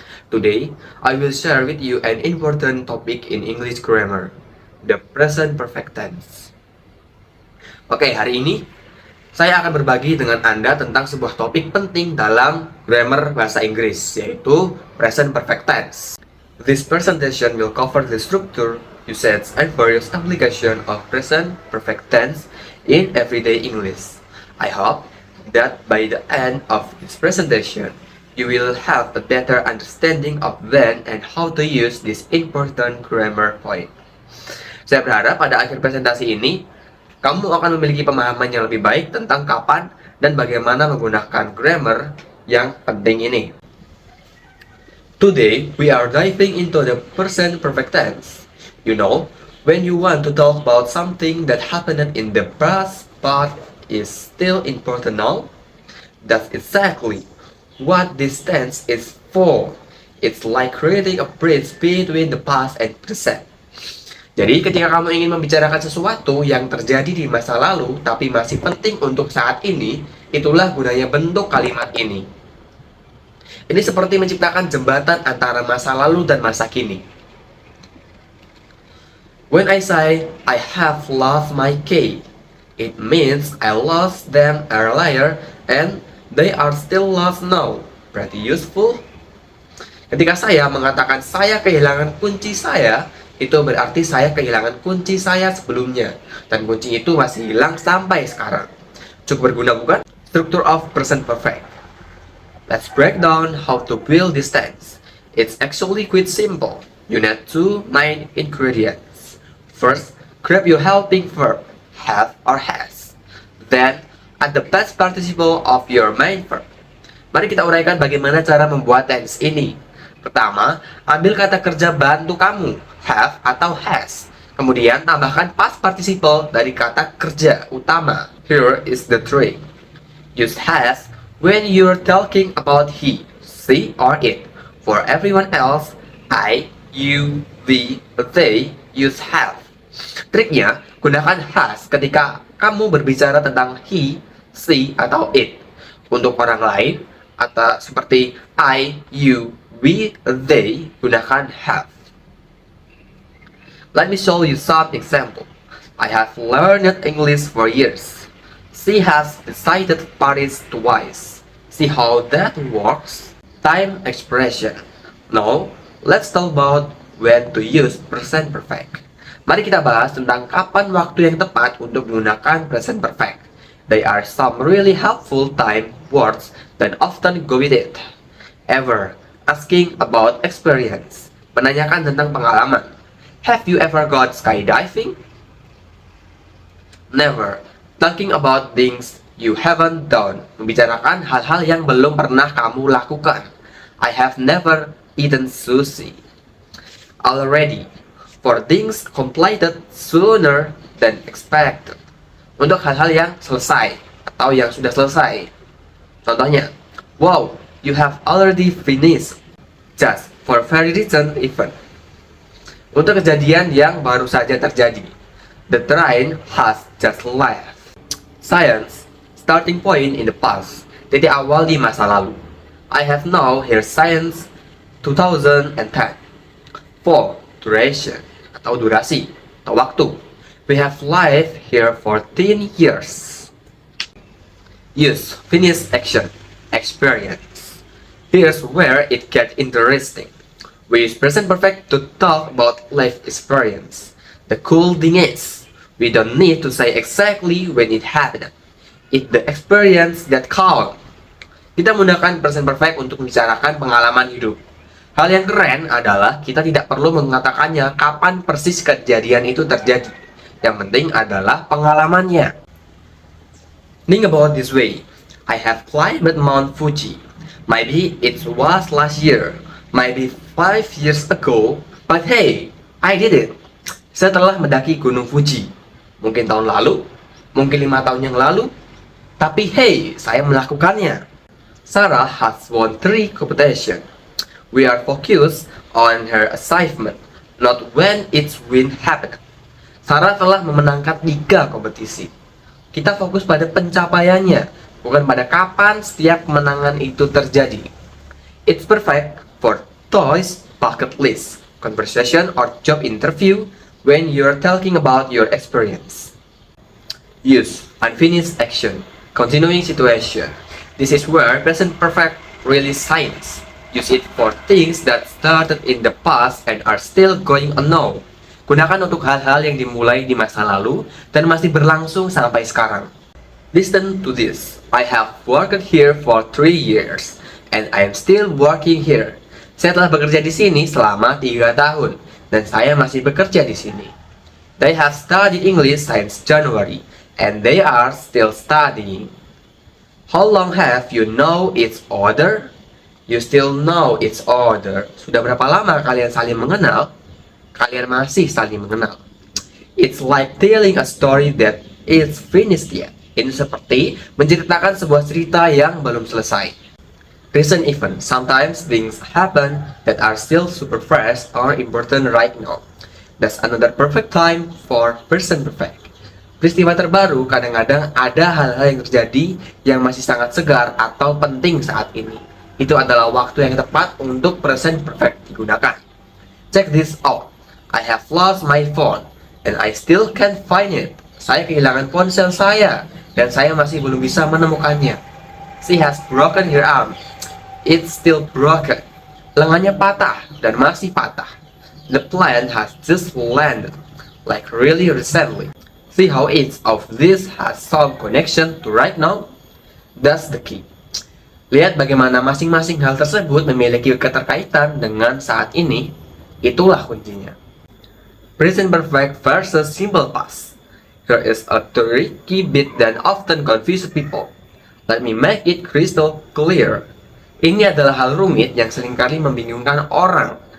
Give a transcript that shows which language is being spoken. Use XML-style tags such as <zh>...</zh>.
<en>Today, I will share with you an important topic in English grammar, the present perfect tense.</en> <id>Oke, hari ini saya akan berbagi dengan Anda tentang sebuah topik penting dalam grammar bahasa Inggris, yaitu present perfect tense.</id> <en>This presentation will cover the structure, usage, and various application of present perfect tense in everyday English. I hope that by the end of this presentation, you will have a better understanding of when and how to use this important grammar point.</en> <id>Saya berharap pada akhir presentasi ini, kamu akan memiliki pemahaman yang lebih baik tentang kapan dan bagaimana menggunakan grammar yang penting ini.</id> <en>Today, we are diving into the present perfect tense. You know, when you want to talk about something that happened in the past but is still important now, that's exactly what this tense is for. It's like creating a bridge between the past and present.</en> <id>Jadi ketika kamu ingin membicarakan sesuatu yang terjadi di masa lalu tapi masih penting untuk saat ini, itulah gunanya bentuk kalimat ini. Ini seperti menciptakan jembatan antara masa lalu dan masa kini.</id> <en>When I say I have lost my key, it means I lost them earlier and they are still lost now. Pretty useful.</en> <id>Ketika saya mengatakan saya kehilangan kunci saya, itu berarti saya kehilangan kunci saya sebelumnya, dan kunci itu masih hilang sampai sekarang. Cukup berguna, bukan?</id> <en>Structure of present perfect. Let's break down how to build this tense. It's actually quite simple. You need two main ingredients. First, grab your helping verb, have or has. Then, add the past participle of your main verb.</en> <id>Mari kita uraikan bagaimana cara membuat tense ini. Pertama, ambil kata kerja bantu kamu, have atau has. Kemudian tambahkan past participle dari kata kerja utama.</id> <en>Here is the trick. Use has when you're talking about he, she, or it. For everyone else, I, you, we, they use have.</en> <id>Triknya, gunakan has ketika kamu berbicara tentang he, she, atau it. Untuk orang lain, atau seperti I, you, we, they, gunakan have.</id> <en>Let me show you some example. I have learned English for years. She has visited Paris twice. See how that works? Time expression. Now, let's talk about when to use present perfect.</en> <id>Mari kita bahas tentang kapan waktu yang tepat untuk menggunakan present perfect.</id> <en>There are some really helpful time words that often go with it. Ever, asking about experience.</en> <id>Menanyakan tentang pengalaman.</id> <en>Have you ever gone skydiving? Never, talking about things you haven't done.</en> <id>Membicarakan hal-hal yang belum pernah kamu lakukan.</id> <en>I have never eaten sushi. Already, for things completed sooner than expected.</en> <id>Untuk hal-hal yang selesai atau yang sudah selesai.</id> <en>Contohnya, wow, you have already finished. Just for very recent event.</en> <id>Untuk kejadian yang baru saja terjadi.</id> <en>The train has just left. Science, starting point in the past,</en> <id>titik awal di masa lalu.</id> <en>I have now here science 2010. For duration,</en> <id>atau durasi, atau waktu.</id> <en>We have lived here for 10 years. Use finished action, experience. Here's where it gets interesting. We use present perfect to talk about life experience. The cool thing is, we don't need to say exactly when it happened. It's the experience that counts.</en> <id>Kita menggunakan present perfect untuk membicarakan pengalaman hidup. Hal yang keren adalah kita tidak perlu mengatakannya kapan persis kejadian itu terjadi. Yang penting adalah pengalamannya.</id> <en>Think about this way. I have climbed Mount Fuji. Maybe it was last year. Maybe 5 years ago. But hey, I did it.</en> <id>Saya telah mendaki Gunung Fuji. Mungkin tahun lalu, mungkin 5 tahun yang lalu. Tapi hey, saya melakukannya.</id> <en>Sarah has won 3 competitions. We are focused on her achievement, not when its win happened.</en> <id>Sarah telah memenangkan 3 kompetisi. Kita fokus pada pencapaiannya, bukan pada kapan setiap kemenangan itu terjadi.</id> <en>It's perfect for toys, bucket list, conversation, or job interview when you're talking about your experience. Use unfinished action, continuing situation. This is where present perfect really shines. Use it for things that started in the past and are still going on now.</en> <id>Gunakan untuk hal-hal yang dimulai di masa lalu dan masih berlangsung sampai sekarang.</id> <en>Listen to this. I have worked here for 3 years and I am still working here.</en> <id>Saya telah bekerja di sini selama 3 tahun dan saya masih bekerja di sini.</id> <en>They have studied English since January and they are still studying. How long have you know each other? You still know each other.</en> <id>Sudah berapa lama kalian saling mengenal? Kalian masih saling mengenal.</id> <en>It's like telling a story that is finished yet.</en> <id>Ini seperti menceritakan sebuah cerita yang belum selesai.</id> <en>Recent event. Sometimes things happen that are still super fresh or important right now. That's another perfect time for present perfect.</en> <id>Peristiwa terbaru kadang-kadang ada hal-hal yang terjadi yang masih sangat segar atau penting saat ini. Itu adalah waktu yang tepat untuk present perfect digunakan.</id> <en>Check this out. I have lost my phone and I still can't find it.</en> <id>Saya kehilangan ponsel saya dan saya masih belum bisa menemukannya.</id> <en>She has broken her arm. It's still broken.</en> <id>Lengannya patah dan masih patah.</id> <en>The plane has just landed, like really recently. See how each of this has some connection to right now? That's the key.</en> <id>Lihat bagaimana masing-masing hal tersebut memiliki keterkaitan dengan saat ini. Itulah kuncinya.</id> <en>Present perfect versus simple past. Here is a tricky bit that often confuses people. Let me make it crystal clear.</en> <id>Ini adalah hal rumit yang seringkali membingungkan orang.</id>